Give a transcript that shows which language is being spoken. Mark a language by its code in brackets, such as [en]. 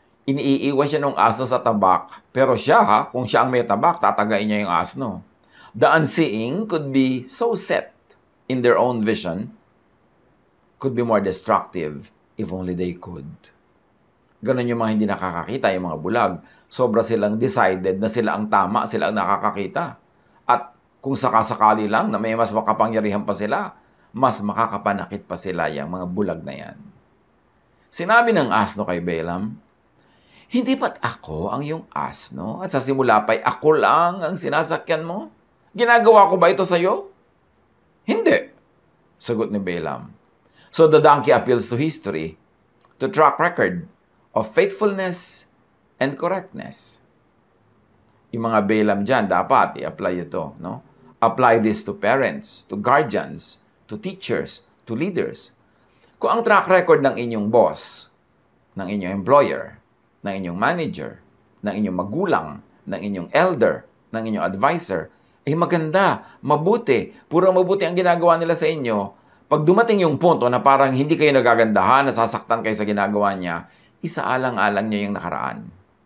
[tl] Iniiwan siya ng asno sa tabak. Pero siya, kung siya ang may tabak, tatagain niya yung asno. [en] The unseeing could be so set in their own vision, could be more destructive if only they could. [tl] Ganon yung mga hindi nakakakita, yung mga bulag. Sobra silang decided na sila ang tama, sila ang nakakakita. At kung sakasakali lang na may mas makapangyarihan pa sila, mas makakapanakit pa sila yung mga bulag na yan. Sinabi ng asno kay Balaam, "Hindi ba't ako ang iyong asno? At sa simula pa'y ako lang ang sinasakyan mo? Ginagawa ko ba ito sa'yo?" "Hindi," sagot ni Balaam. [en] So the donkey appeals to history, to track record of faithfulness and correctness. [tl] Yung mga Balaam dyan, dapat i-apply ito. [en] No? Apply this to parents, to guardians, to teachers, to leaders. [tl] Kung ang track record ng inyong boss, ng inyong employer, ng inyong manager, ng inyong magulang, ng inyong elder, ng inyong advisor, ay maganda, mabuti, puro mabuti ang ginagawa nila sa inyo, pag dumating yung punto na parang hindi kayo nagagandahan, nasasaktan kayo sa ginagawa niya, isaalang-alang niya yung nakaraan.